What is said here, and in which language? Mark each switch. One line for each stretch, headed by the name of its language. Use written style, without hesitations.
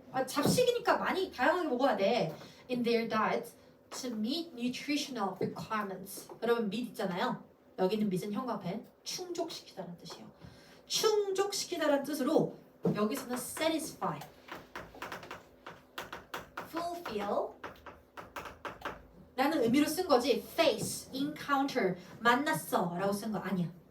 Korean: 잡식이니까 많이 다양하게 먹어야 돼.
English: In their diet to meet nutritional requirements.
Korean: 여러분 meet 있잖아요. 여기는 meet은 현관펜 충족시키다는 뜻이에요. 충족시키다라는 뜻으로 여기서는 satisfy, fulfill 라는 의미로 쓴 거지 face, encounter, 만났어 라고 쓴 거 아니야.